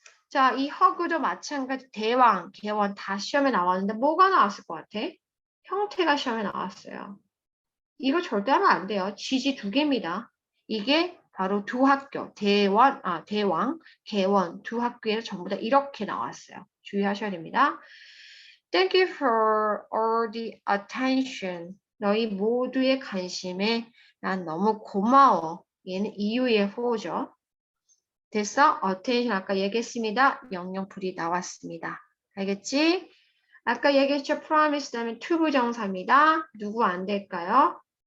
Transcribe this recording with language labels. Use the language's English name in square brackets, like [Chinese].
[Korean] 자, 이 허그도 마찬가지 대왕, 개원 다 시험에 나왔는데 뭐가 나왔을 것 같아? 형태가 시험에 나왔어요. 이거 절대 하면 안 돼요. 지지 두 개입니다. 이게 바로 두 학교, 대왕, 개원 두 학교에서 전부 다 이렇게 나왔어요. 주의하셔야 됩니다. [English] Thank you for all the attention. [Korean] 너희 모두의 관심에 난 너무 고마워. 얘는 이유의 호죠. 됐어? attention 아까 얘기했습니다. 영영풀이 나왔습니다. 알겠지? 아까 얘기했죠? promise 다음에 to 부정사입니다. 누구 안 될까요?